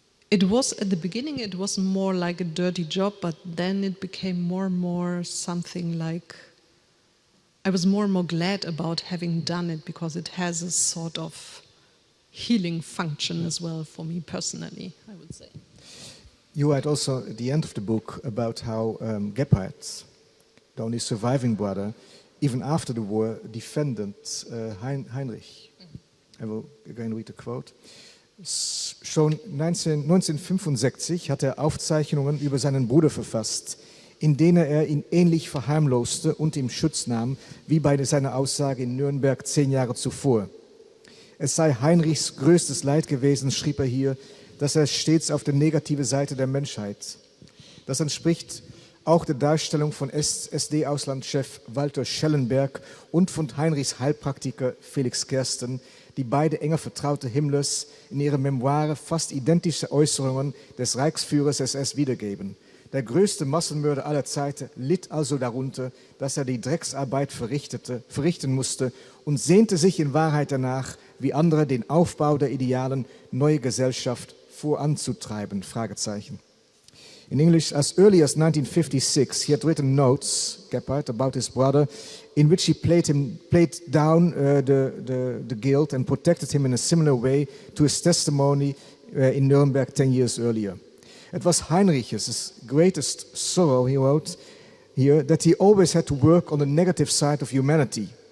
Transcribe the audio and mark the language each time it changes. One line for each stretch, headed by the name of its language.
English: It was, at the beginning, it was more like a dirty job, but then it became more and more something like, I was more and more glad about having done it, because it has a sort of healing function as well for me personally, I would say. You write also at the end of the book about how Gebhard, the only surviving brother, even after the war, defended Heinrich. I will again read the quote.
German: Schon 1965 hat er Aufzeichnungen über seinen Bruder verfasst, in denen er ihn ähnlich verharmloste und ihm Schutz nahm, wie bei seiner Aussage in Nürnberg 10 Jahre zuvor. Es sei Heinrichs größtes Leid gewesen, schrieb er hier, dass er stets auf der negativen Seite der Menschheit. Das entspricht auch der Darstellung von SD-Auslandschef Walter Schellenberg und von Heinrichs Heilpraktiker Felix Kersten, die beide enger Vertraute Himmlers in ihren Memoiren fast identische Äußerungen des Reichsführers SS wiedergeben. Der größte Massenmörder aller Zeiten litt also darunter, dass er die Drecksarbeit verrichten musste und sehnte sich in Wahrheit danach, wie andere den Aufbau der idealen neuen Gesellschaft voranzutreiben. Fragezeichen.
English: In English, as early as 1956, he had written notes, Gebhard, about his brother, in which he played down the guilt and protected him in a similar way to his testimony in Nuremberg 10 years earlier. It was Heinrich's greatest sorrow, he wrote here, that he always had to work on the negative side of humanity.